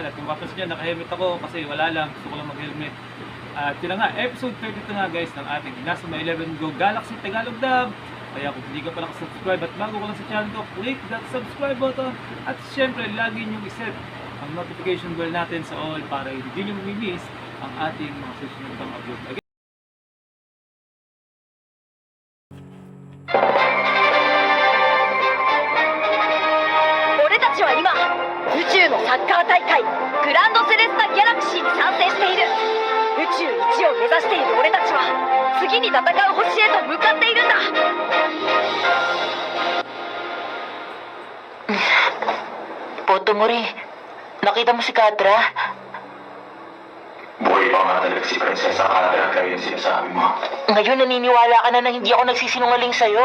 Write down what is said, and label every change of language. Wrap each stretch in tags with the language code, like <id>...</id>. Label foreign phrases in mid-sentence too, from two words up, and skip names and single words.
<tl>At kung papas nyo, naka-helmet ako kasi wala lang, gusto ko lang mag-helmet. At yun na nga, episode 32 nga guys ng ating Inazuma 11 Go Galaxy Tagalog Dub. Kaya kung hindi ka pa nakasubscribe at bago ka lang sa channel ko,</tl> <en>click that subscribe button.</en> <tl>At syempre, lagi nyo iset ang</tl> <en>notification bell</en> <tl>natin sa all para hindi nyo mamimiss ang ating mga susunod pang upload. Again,</tl> <ja>俺たちは今宇宙のサッカー大会グランドセレスタギャラクシーに参戦している。宇宙一を目指している俺たちは次に戦う星へと向かっているんだ。</ja> <tl>Potomori, nakita mo si Katra? Buhay pa nga talaga si Prinsesa Katra kaya yung sinasabi mo. Ngayon naniniwala ka na hindi ako nagsisinungaling sa'yo.</tl>